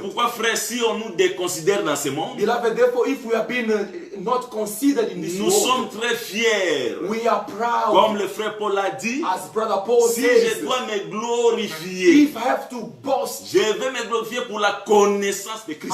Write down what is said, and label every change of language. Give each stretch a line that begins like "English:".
French: pourquoi, frère, si on nous déconsidère dans ce monde,
English: Beloved, therefore, if we have been not considered in this
French: nous sommes
English: world,
French: très fiers.
English: we are proud.
French: Comme le frère Paul a dit,
English: As Brother Paul
French: si je
English: says,
French: dois me glorifier,
English: if I have to boast,
French: je vais me glorifier pour la connaissance de Christ.